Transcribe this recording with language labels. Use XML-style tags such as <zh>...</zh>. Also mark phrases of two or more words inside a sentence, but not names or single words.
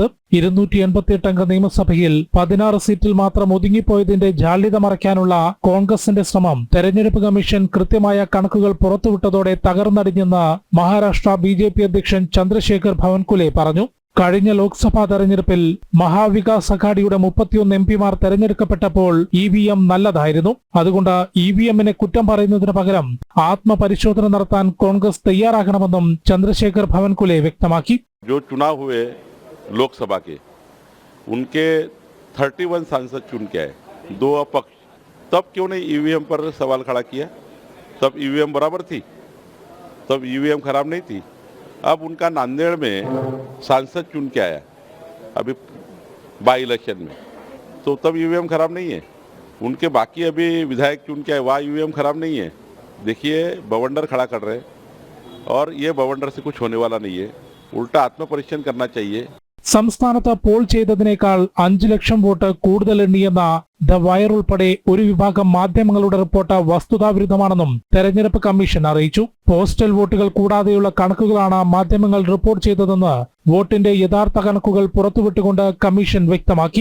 <ml>288 അംഗ നിയമസഭയിൽ 16 സീറ്റിൽ മാത്രം ഒതുങ്ങിപ്പോയതിന്റെ ജാള്യത മറയ്ക്കാനുള്ള കോൺഗ്രസിന്റെ ശ്രമം തെരഞ്ഞെടുപ്പ് കമ്മീഷൻ കൃത്യമായ കണക്കുകൾ പുറത്തുവിട്ടതോടെ തകർന്നടിഞ്ഞെന്ന് മഹാരാഷ്ട്ര BJP അധ്യക്ഷൻ ചന്ദ്രശേഖർ ബാവൻകുലെ പറഞ്ഞു. കഴിഞ്ഞ ലോക്സഭാ തെരഞ്ഞെടുപ്പിൽ മഹാവികാസ് അഘാഡിയുടെ 31 എംപിമാർ തെരഞ്ഞെടുക്കപ്പെട്ടപ്പോൾ EVM നല്ലതായിരുന്നു. അതുകൊണ്ട് EVMനെ കുറ്റം പറയുന്നതിന് പകരം ആത്മപരിശോധന നടത്താൻ കോൺഗ്രസ് തയ്യാറാകണമെന്നും ചന്ദ്രശേഖർ ഭവൻകുലെ വ്യക്തമാക്കി.</ml> <hi>जो चुनाव हुए लोकसभा के उनके 31 सांसद चुन के आए, 2 अपक्ष, तब क्यों नहीं EVM पर सवाल खड़ा किया? तब EVM बराबर थी, तब EVM खराब नहीं थी. अब उनका नांदेड़ में सांसद चुन के आया अभी</hi> <en>by election</en> <hi>में, तो तब EVM खराब नहीं है. उनके बाकी अभी विधायक चुन के आए, वहाँ EVM खराब नहीं है. देखिए बवंडर खड़ा कर रहे हैं और ये बवंडर से कुछ होने वाला नहीं है. उल्टा आत्मपरीक्षण करना चाहिए.</hi> <ml>സംസ്ഥാനത്ത് പോൾ ചെയ്തതിനേക്കാൾ 5 ലക്ഷം വോട്ട് കൂടുതൽ എണ്ണിയെന്ന ദ വയർ ഉൾപ്പെടെ ഒരു വിഭാഗം മാധ്യമങ്ങളുടെ റിപ്പോർട്ട് വസ്തുതാവിരുദ്ധമാണെന്നും തെരഞ്ഞെടുപ്പ് കമ്മീഷൻ അറിയിച്ചു. പോസ്റ്റൽ വോട്ടുകൾ കൂടാതെയുള്ള കണക്കുകളാണ് മാധ്യമങ്ങൾ റിപ്പോർട്ട് ചെയ്തതെന്ന് വോട്ടിന്റെ യഥാർത്ഥ കണക്കുകൾ പുറത്തുവിട്ടുകൊണ്ട് കമ്മീഷൻ വ്യക്തമാക്കി.</ml>